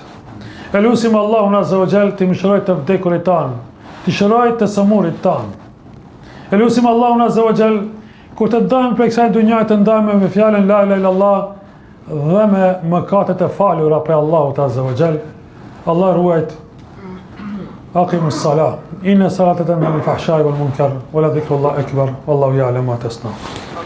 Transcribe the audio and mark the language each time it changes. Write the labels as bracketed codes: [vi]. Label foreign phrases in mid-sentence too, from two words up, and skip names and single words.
[sq] E lutim Allahun [ar] عز وجل [sq] të mëshirojë të vdekurit tan, të shërojë të sëmurit tan. E lutim Allahun [ar] عز وجل [sq] kur të ndajmë për kësaj dunjaje të ndajmë me fjalën [ar] لا إله إلا الله [sq] dhe me mëkatet e falura për Allahut [ar] عز وجل. [sq] Allah ruajt. [ar] أقم الصلاة. إن الصلاة تنهى عن الفحشاء والمنكر ولذكر الله أكبر والله يعلم ما تصنعون.